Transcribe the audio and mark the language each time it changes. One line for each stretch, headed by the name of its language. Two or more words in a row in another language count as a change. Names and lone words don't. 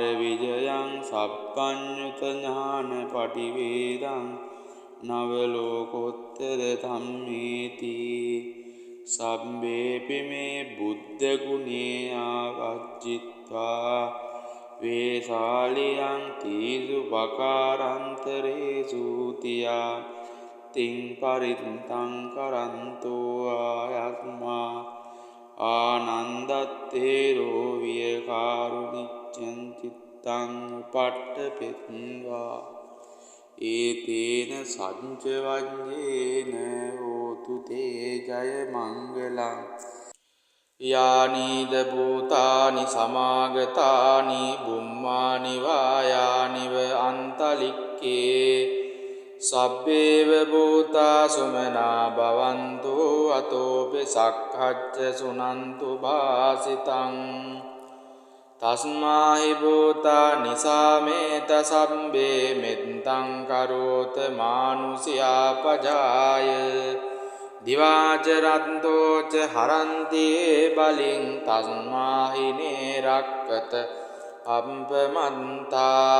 Pali: විජයං සප්පඤ්ඤුත ඥාන පටිවේදං නවලෝකෝත්තර ධම්මේති සම්බේපි මේ බුද්ධ ගුණේ ආවජ්ජිත්වා වේසාලියං තීසු පකාරන්තරේසු තියා තින් පරිත්තං කරන්තෝ ආයත්මා ආනන්දත්තේරෝ වියකාරුනිච්ඡං චිත්තං උපට්ඨපෙත්වා ඒතේන සංච වඤ්ඤේන හෝතු තේ ජය මංගලං යානීද භූතානි සමාගතානි බුම්මානි වායානිව අන්තලික්කේ සබ්බේව භූතා සුමනා භවන්තු අතෝපි සක්ඛච්ච සුනන්තු භාසිතං තස්මාහි භූතා නිසාමේත සම්බේ මෙත්තං කරෝත මානුසියා පජාය දිවාච රන්තෝච හරන්ති බලින් තස්මාහි නේරක්කත අප්පමන්තා